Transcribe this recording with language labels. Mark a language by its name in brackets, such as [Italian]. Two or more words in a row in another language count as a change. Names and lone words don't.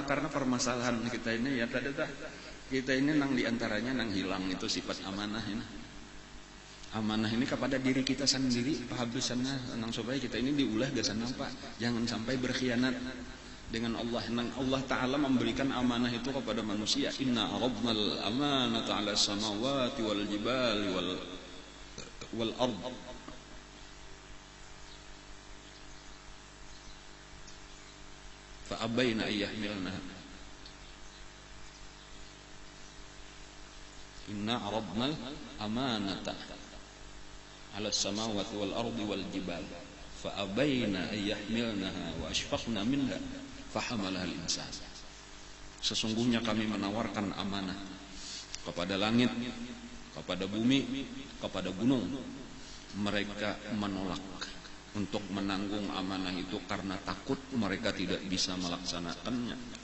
[Banjar] Karena permasalahan kita ini ya tadi kita ini nang diantaranya nang hilang itu sifat amanah ini. Amanah ini kepada diri kita sendiri, pahabisannya nang supaya kita ini diulah gasan apa? [Indonesian] Jangan sampai berkhianat dengan Allah. Nang Allah Ta'ala memberikan amanah itu kepada manusia. [Arabic] إنا عرضنا الأمانة على السماوات والجبال والأرض. فأبين أن يحملنها. إنا عرضنا الأمانة على السماوات والأرض والجبال فأبين أن يحملنها وأشفقن منها فحملها الإنسان. [Indonesian] Sesungguhnya kami menawarkan amanah kepada langit, kepada bumi, kepada gunung. Mereka menolak untuk menanggung amanah itu karena takut mereka tidak bisa melaksanakannya.